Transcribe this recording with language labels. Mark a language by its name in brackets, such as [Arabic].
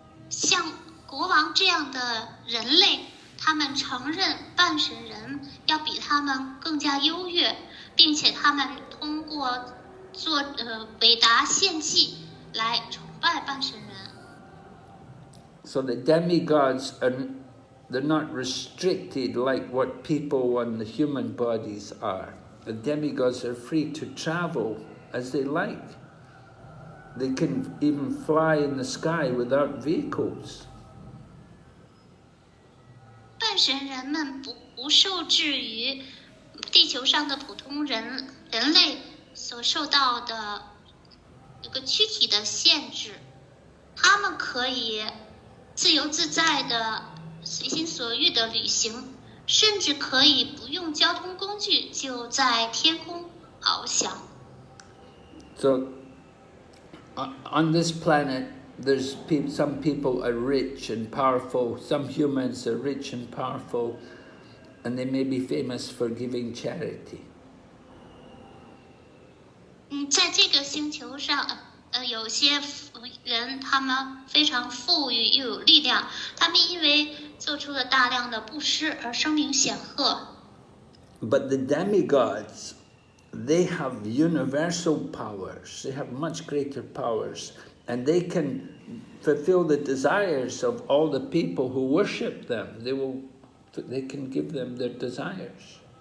[Chinese] 像国王这样的人类，他们承认半神人要比他们更加优越，并且他们通过做伟达献祭来崇拜半神人。 [English] So the demigods They're not restricted like what people on the human bodies are. The demigods are free to travel as they like. They can even fly in the sky without vehicles. [Chinese] 半神人们不受制于地球上的普通人类所受到的一个躯体的限制，他们可以自由自在的随心所欲的旅行，甚至可以不用交通工具就在天空翱翔。 [English] So, on this planet, there's some people are rich and powerful. Some humans are rich and powerful, and they may be famous for giving charity. [Chinese] 在这个星球上，有些人他们非常富裕又有力量，他们因为做出了大量的布施而声名显赫。 [English] But the demigods, they have universal powers. They have much greater powers, and they can fulfill the desires of all the people who worship them. They can give them their desires.